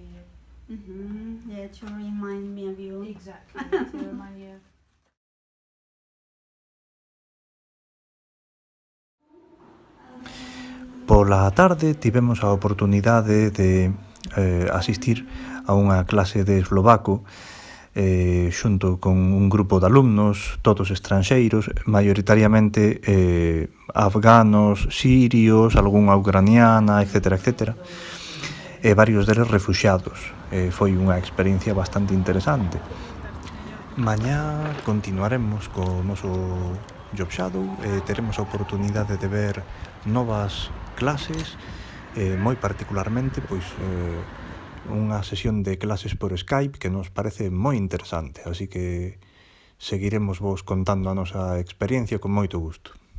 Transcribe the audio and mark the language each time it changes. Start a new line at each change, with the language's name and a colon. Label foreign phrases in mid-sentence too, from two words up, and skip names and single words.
English: Yeah, to remind me of you. exactly to remind you of.
Galician: Pola tarde tivemos a oportunidade de asistir a unha clase de eslovaco xunto con un grupo de alumnos, todos estranxeiros, maioritariamente afganos, sirios, algunha ucraniana, etc., e varios deles refuxiados. Foi unha experiencia bastante interesante. Mañá continuaremos co noso
English: job shadow
Galician: e teremos a oportunidade de ver novas clases, moi particularmente unha sesión de clases por Skype que nos parece moi interesante, así que seguiremos vos contando a nosa experiencia con moito gusto.